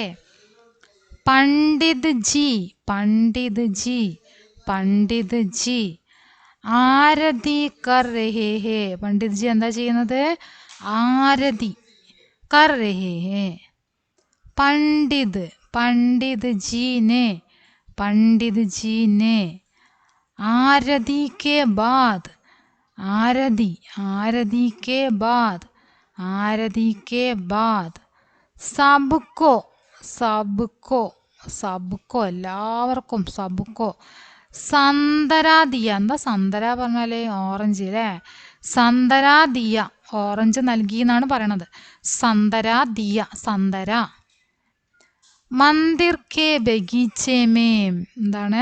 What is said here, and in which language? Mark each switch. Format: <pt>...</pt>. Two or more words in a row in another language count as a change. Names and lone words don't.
<hi>पंडित जी, पंडित जी, पंडित जी आरती कर रहे हैं. पंडित जी</hi> <ml>എന്താ ചെയ്യുന്നത്?</ml> <hi>आरती कर रहे हैं. पंडित, पंडित जी ने, पंडित जी ने आरती के बाद, आरती, आरती के बाद, आरती के बाद सबको, सबको, सबको എല്ലാവർക്കും, सबको संतरा दिया.</hi> <ml>എന്താ സന്തര പറഞ്ഞാല്? ഓറഞ്ച് അല്ലേ?</ml> <hi>संतरा दिया,</hi> <ml>ഓറഞ്ച് നൽകി എന്നാണ് പറയണത്.</ml> <hi>संतरा दिया, संतरा. मंदिर के बगीचे में. എന്താണ്?</hi>